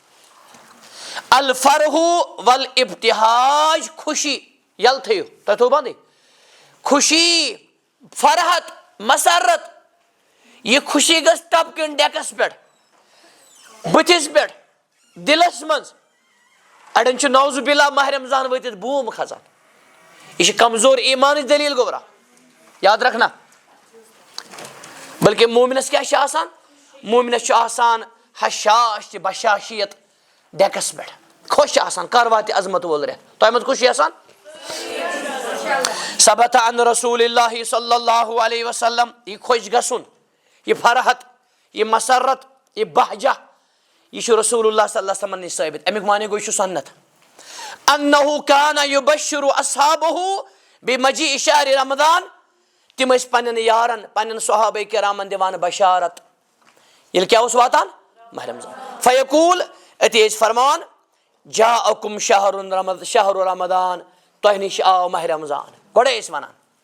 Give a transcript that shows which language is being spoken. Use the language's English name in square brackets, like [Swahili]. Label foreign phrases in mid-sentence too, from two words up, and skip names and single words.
[Arabic] الفرح والابتہاج [Kashmiri] خوشی یلہٕ تھٲیِو تۄہہِ تھوٚو بنٛدٕے خوشی فرحت مسرت یہِ خوشی گٔژھ ٹپکٕنۍ ڈیکس پٮ۪ٹھ بٕتھِس پٮ۪ٹھ دِلس منٛز اڑٮ۪ن چھُ [Arabic] نوزُ باللہ [Kashmiri] ماہ رمضان وٲتِتھ بوٗم کھسان یہِ چھِ کمزور ایٖمانٕچ دٔلیٖل گوٚبرا [Urdu] یاد رکھنا [Kashmiri] بلکہِ مومنس کیٛاہ چھِ آسان مومنس چھُ آسان حشاش تہِ بشاشیت ڈیکس پٮ۪ٹھ خۄش آسان کر واتہِ عظمت وول رٮ۪تھ تۄہہِ منٛز کُس چھُ آسان [Arabic] ثبت عن رسول اللہ صلی اللہ علیہ وسلم [Kashmiri] یہِ خۄش گژھُن یہِ فرحت یہِ مسرت یہِ بہجہ یہِ چھُ رسول اللہ [Arabic] صلی اللہ علیہ وسلمن [Kashmiri] نِش ثٲبت امیُک معنی گوٚو یہِ چھُ سنت [Arabic] انہ کان یبشر اصحابہ بمجیء شہر رمضان [Kashmiri] تِم ٲسۍ پننٮ۪ن یارن پننٮ۪ن صحابہ کرامن دِوان بشارت ییٚلہِ کیٛاہ اوس واتان ماہ رمضان [Arabic] فیقول أتی [Kashmiri] ٲسۍ فرمان [Arabic] جاءکم شہر رمضان [Kashmiri] تۄہہِ نِش آو ماہ رمضان گۄڈے ٲسۍ ونان